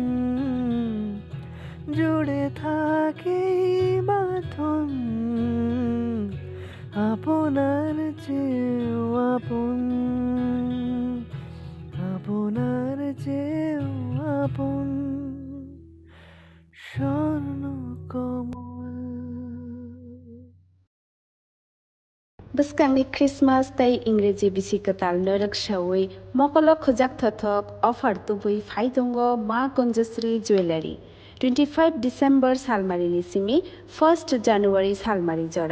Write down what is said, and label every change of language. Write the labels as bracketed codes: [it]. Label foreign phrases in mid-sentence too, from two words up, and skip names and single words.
[bn] জুড়ে থাকে এই বাঁধন, আপনার চেয়েও আপন। আপনার চেয়েও আপন স্বর্ণ কমল। [trp] Bwskangni Christmas tei Ingreji bisi katal norak shawui mokolo khojak thothok offer tubui phaitongo Ma Kunjasri Jewelry 25 December salmarini simi 1st January salmari jora